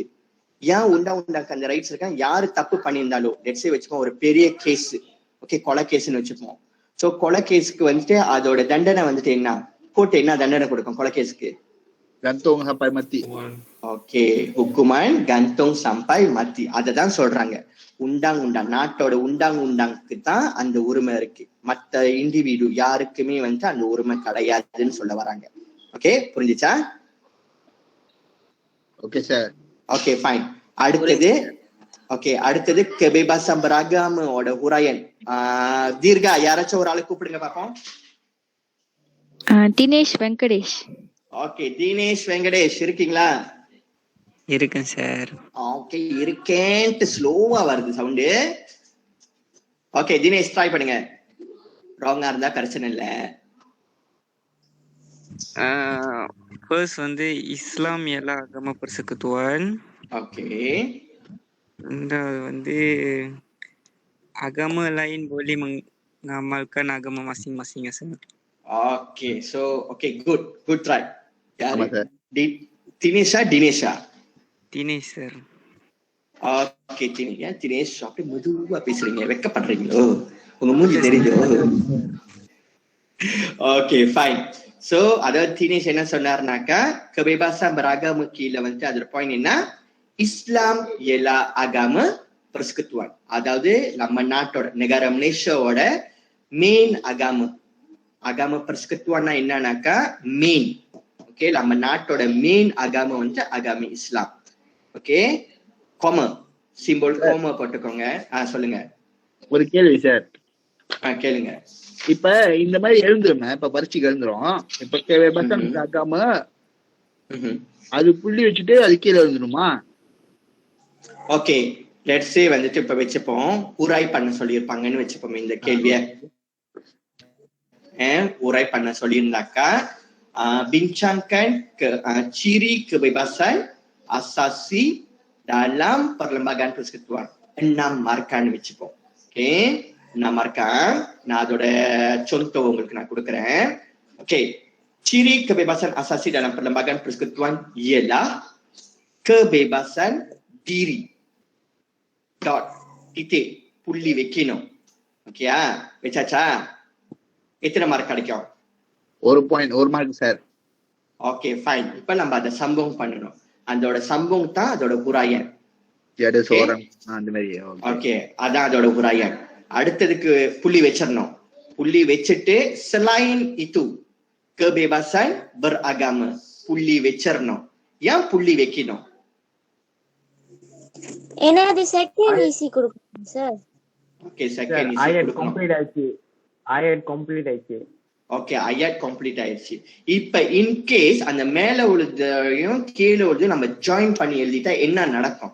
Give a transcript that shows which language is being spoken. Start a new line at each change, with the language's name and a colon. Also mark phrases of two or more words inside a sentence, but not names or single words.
Tamil: ஏன் undang-undangக்கு அந்த ரைட்ஸ் இருக்கா, யாரு தப்பு பண்ணியிருந்தாலும்,
English: let's say
Tamil: வச்சுப்போம் ஒரு பெரிய கேஸ், ஓகே கொலை கேஸ்ன்னு வச்சுப்போம். சோ கொலை கேஸுக்கு வந்துட்டு அதோட தண்டனை வந்துட்டு என்ன, கோர்ட் என்ன தண்டனை கொடுக்கும் கொலை கேஸுக்கு?
Malay: gantung sampai mati. ஓகே, hukuman gantung sampai mati.
Tamil: அததான் சொல்றாங்க. undang-undang, நாட்டோட undang-undangக்கு தான் அந்த உரிமை இருக்கு, மத்த இண்டிவிடு யாருக்குமே வந்து அந்த உரிமை கிடையாதுன்னு சொல்ல வராங்க. ஓகே, புரிஞ்சுச்சா?
English: okay sir. okay, fine.
Tamil: அடுத்தது kebebasan beragamaோட உரையன். தீர்கா, யாராச்சும் ஒரு ஆளு கூப்பிடுங்க பாப்போம். தினேஷ் வெங்கடேஷ். ஓகே, தினேஷ் வெங்கடேஷ் இருக்கீங்களா? இருக்கேன் சார். ஓகே, இருக்கேன்ட்டு ஸ்லோவா வருது சவுண்டு. ஓகே, தினேஷ் ட்ரை பண்ணுங்க. ராங்கா இருந்தா பிரச்சனை இல்ல.
Malay: ஃபர்ஸ்ட் வந்து Islam ialah agama persekutuan.
Tamil: ஓகே. ரெண்டாவது வந்து
Malay: agama lain boleh mengamalkan agama masing-masing சார்.
English: okay, so okay, good try.
Tamil: ஆமா சார். தினேஷா தினேஷ் சார். ஓகே, தினேஷ் அப்படி மெதுவா பேசுறீங்க, வெக்கப்படுறீங்களோ? உங்க மூஞ்சி தெரியுதோ?
English: okay, fine.
Tamil: சோ அதாவது தினேஷ் என்ன சொன்னார்னாக்கா,
Malay: kebebasan beragama
Tamil: கீழ வந்து அதோட பாயிண்ட் என்ன, இஸ்லாம்
Malay: ialah agama persekutuan,
Tamil: அதாவது நம்ம நாட்டோட negara மலேசியாவோட மெயின் agama persekutuanனா என்னன்னாக்கா மெயின் ஓகே, நம்ம நாட்டோட மெயின் அகாம வந்து
Malay: agama Islam.
Tamil: ஓகே, கோம சிம்பிள் கோம போட்டுக்கோங்க. சொல்லுங்க. ஒரு கேள்வி சார். கேளுங்க. இப்ப இந்த மாதிரி எழுந்துருமே, இப்ப பரீட்சைக்கு எழுந்துரும். இப்ப பட்டன் ஆகாம அது புள்ளி வச்சுட்டு அது கீழே எழுந்துருமா? ஓகே,
English: let's say
Tamil: வந்துட்டு இப்ப வச்சுப்போம் உராய் பண்ண சொல்லியிருப்பாங்கன்னு வச்சுப்போம். இந்த கேள்விய உராய் பண்ண சொல்லியிருந்தாக்கா,
Malay: bincangkan ciri kebebasan asasi dalam perlembagaan persekutuan.
Tamil: 6 markaன்னு வச்சுப்போம். ஓகே, 6 markah. நான் அதோட contoh உங்களுக்கு நான் கொடுக்குறேன். ஓகே,
Malay: ciri kebebasan asasi dalam perlembagaan persekutuan ialah kebebasan diri.
English: Dot, titik,
Tamil: புள்ளி வைக்கணும். ஓகேயா, வச்சாச்சா? எத்தனை மார்க் கிடைக்கும்? 1 மார்க் சார்.
English: okay, fine.
Tamil: இப்ப நம்ம அதை சம்பவம் பண்ணணும். அதோட சம்பவம் தான் அதோட புராயன். ஓகே, அதான் அதோட புராயன். அடுத்ததுக்கு புள்ளி வச்சிடணும். புள்ளி வச்சுட்டு
Malay: selain itu kebebasan beragama
Tamil: புள்ளி வச்சிடணும். ஏன் புள்ளி வைக்கணும்? ஏன்னா அது செகண்ட் ஈஸி கொடுக்கணும் சார். ஓகே, செகண்ட் ayat complete ஆயிடுச்சு. ஓகே, ayat complete ஆயிடுச்சு. இப்ப இன் கேஸ் அந்த மேல உள்ளதையும் கீழே உள்ளது நம்ம ஜாயின் பண்ணி எழுதிட்டா என்ன நடக்கும்?